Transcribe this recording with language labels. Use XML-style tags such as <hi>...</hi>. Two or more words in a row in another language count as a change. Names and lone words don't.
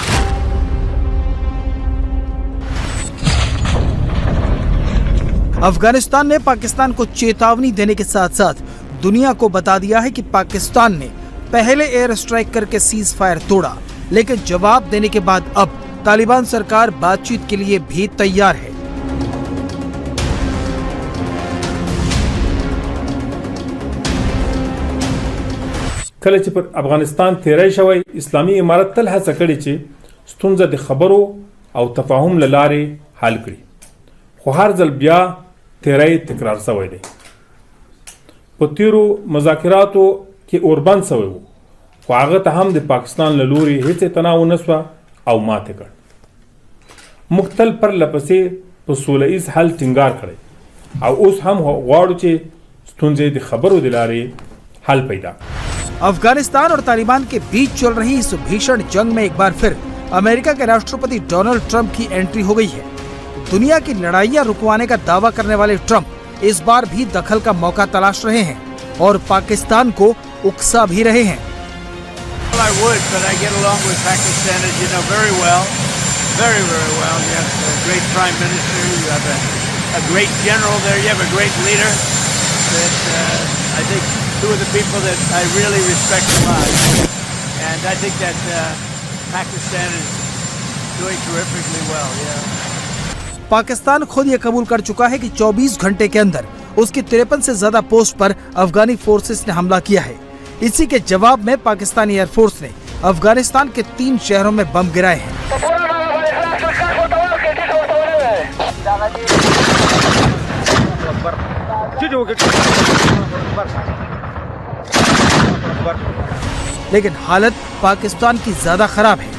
<hi>अफगानिस्तान ने पाकिस्तान को चेतावनी देने के साथ साथ दुनिया को बता दिया है कि पाकिस्तान ने पहले</hi> <en>air strike</en> <hi>करके</hi> <en>cease fire</en> <hi>तोड़ा, लेकिन जवाब देने के बाद अब तालिबान सरकार बातचीत के लिए भी तैयार है।</hi> <ps>کله چې پر افغانستان تیری شوی اسلامي امارت تل هڅه کړې چې ستونزه د خبرو او تفاهم له لارې حل کړي، خو هر ځل بیا تیری تکرار شوی دی. په تیرو مذاکراتو کې اوربند شوی و، خو هغه ته هم د پاکستان له لوري هیڅ اعتنا ونه شوه او ماتې کړ. موږ تل پرله پسې په سوله ایز حل ټینګار کړی او اوس هم غواړو چې ستونزې د خبرو د لارې حل پیدا کړو.</ps> <hi>अफगानिस्तान और तालिबान के बीच चल रही इस भीषण जंग में एक बार फिर अमेरिका के राष्ट्रपति डोनाल्ड ट्रंप की एंट्री हो गई है। दुनिया की लड़ाइयां रुकवाने का दावा करने वाले ट्रंप इस बार भी दखल का मौका तलाश रहे हैं और पाकिस्तान को उकसा भी रहे हैं।</hi> <en>Two of the people that I really respect a lot, and I think that Pakistan is doing terrifically well. Yeah.</en> <hi>पाकिस्तान खुद ये कबूल कर चुका है कि 24 घंटे के अंदर उसकी 53 से ज्यादा पोस्ट पर अफगानी फोर्सेस ने हमला किया है। इसी के जवाब में पाकिस्तानी एयरफोर्स ने अफगानिस्तान के 3 शहरों में बम गिराए हैं। लेकिन हालत पाकिस्तान की ज्यादा खराब है।</hi>